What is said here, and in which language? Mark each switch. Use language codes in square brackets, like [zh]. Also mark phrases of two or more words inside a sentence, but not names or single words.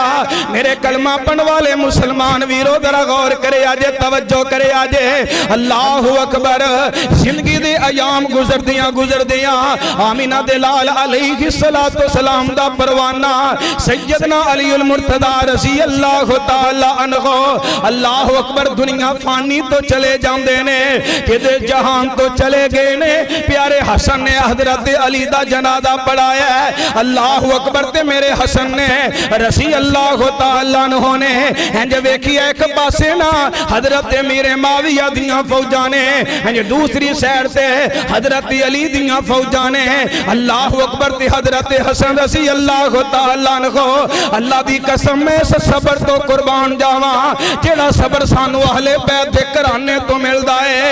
[pa] ਮੇਰੇ ਕਲਮਾ ਪੜ੍ਹਨੇ ਵਾਲੇ ਮੁਸਲਮਾਨ ਵੀਰੋ ਜ਼ਰਾ ਗ਼ੌਰ ਕਰੇ ਅਜੇ, ਤਵੱਜੋ ਕਰੇ ਅਜੇ। [ar] الله أكبر. [pa] ਜ਼ਿੰਦਗੀ ਦੇ ਅਯਾਮ ਗੁਜ਼ਰਦੀਆਂ ਆਮਿਨਾ ਦੇ ਲਾਲ [ar] عليه الصلاة والسلام [pa] ਦਾ ਪਰਵਾਨਾ ਸੱਯਦਨਾ ਅਲੀ ਉਲ ਮੁਰਤਜ਼ਾ [ar] رضي الله تعالى عنه الله أكبر [pa] ਦੁਨੀਆ ਫ਼ਾਨੀ ਤੋਂ ਚਲੇ ਜਾਂਦੇ ਨੇ, ਕਿਤੇ ਜਹਾਨ ਤੋਂ ਚਲੇ ਗਏ ਨੇ। ਪਿਆਰੇ ਹਸਨ ਨੇ ਹਜ਼ਰਤ ਅਲੀ ਦਾ ਜਨਾਜ਼ਾ ਪੜ੍ਹਾਇਆ, [ar] الله أكبر. [pa] ਤੇ ਮੇਰੇ ਹਸਨ ਨੇ [ar] رضي الله تعالى عنه [pa] ਨੇ ਇੰਜ ਵੇਖਿਆ ਇਕ ਪਾਸੇ ਨਾ ਹਜ਼ਰਤ ਮੀਰੇ ਮਾਵੀਆ ਦੀਆਂ ਫ਼ੌਜਾਂ ਨੇ, ਇੰਜ ਦੂਸਰੀ ਸਾਈਡ ਤੇ ਹਜ਼ਰਤ ਅਲੀ ਦੀਆਂ ਫ਼ੌਜਾਂ ਨੇ। [ar] الله أكبر. [pa] ਤੇ ਹਜ਼ਰਤ ਹਸਨ [ar] رضي الله تعالى [pa] ਅੱਲਾਹ ਦੀ ਕਸਮ ਮੈਂ ਇਸ ਸਬਰ ਤੋਂ ਕੁਰਬਾਨ ਜਾਵਾਂ ਜਿਹੜਾ ਸਬਰ ਸਾਨੂੰ ਅਹਲੇ ਬੈਤ ਦੇ ਘਰਾਣੇ ਤੋਂ ਮਿਲਦਾ ਹੈ।